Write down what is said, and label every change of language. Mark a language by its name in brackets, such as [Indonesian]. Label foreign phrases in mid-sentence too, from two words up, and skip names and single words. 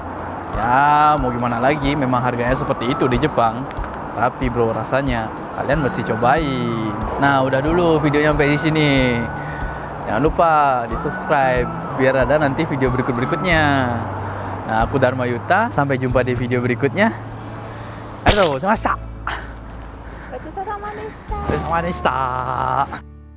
[Indonesian] Ya mau gimana lagi, memang harganya seperti itu di Jepang. Tapi bro, rasanya kalian mesti cobain. Nah, udah dulu videonya sampai di sini. Jangan lupa di-subscribe biar ada nanti video berikut-berikutnya. Nah, aku Dharma Yuta, sampai jumpa di video berikutnya. [Japanese] ありがとうございました. ごちそうさまでした。ごちそうさまでした。